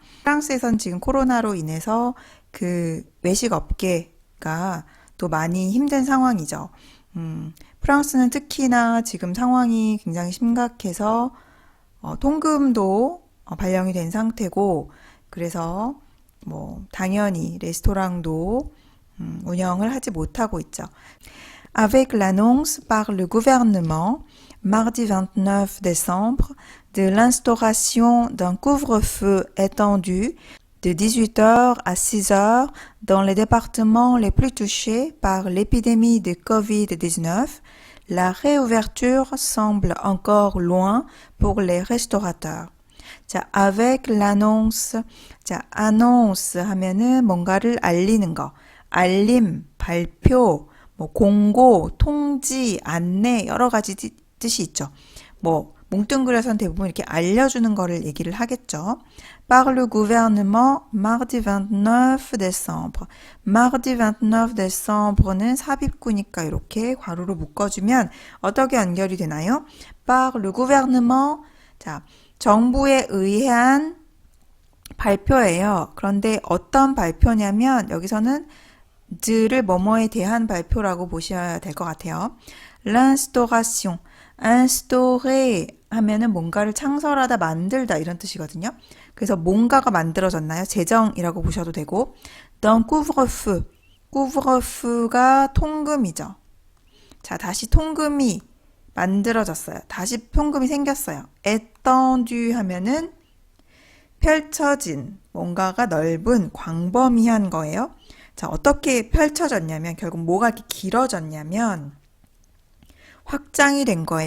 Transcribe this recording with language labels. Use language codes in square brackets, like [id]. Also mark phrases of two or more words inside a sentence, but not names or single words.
[ko] 프랑스에선 지금 코로나로 인해서 그 외식 업계가 또 많이 힘든 상황이죠. 프랑스는 특히나 지금 상황이 굉장히 심각해서 통금도 발령이 된 상태고, 그래서 당연히 레스토랑도 운영을 하지 못하고 있죠. [fr] Avec l'annonce par le gouvernement, mardi 29 décembre, de l'instauration d'un couvre-feu étendu de 18 heures à 6 heures dans les départements les plus touchés par l'épidémie de COVID-19, la réouverture semble encore loin pour les restaurateurs. 자, avec l'annonce. [ko] 자, annonce 하면은 뭔가를 알리는 거. 알림, 발표, 공고, 통지, 안내, 여러 가지 뜻이 있죠. 뭉뚱그려서는 대부분 이렇게 알려주는 거를 얘기를 하겠죠. [fr] Par le gouvernement, mardi 29 décembre. mardi 29 décembre [ko] 는 삽입구니까 이렇게 괄호로 묶어주면 어떻게 연결이 되나요? [fr] Par le gouvernement. [ko] 자, 정부에 의한 발표예요. 그런데 어떤 발표냐면 여기서는 를 뭐뭐에 대한 발표라고 보셔야 될 것 같아요. [fr] l'instauration. instaurer [ko] 하면은 뭔가를 창설하다, 만들다 이런 뜻이거든요. 그래서 뭔가가 만들어졌나요? 제정이라고 보셔도 되고 [fr] d'un couvre-feu. [ko] couvre-feu가 통금이죠. 자, 다시 통금이 만들어졌어요. 다시 통금이 생겼어요. étendu 하면은 펼쳐진, 뭔가가 넓은, 광범위한 거예요. 자, 어떻게 펼쳐졌냐면 결국 뭐가 이렇게 길어졌냐면 확장이 된 거예요.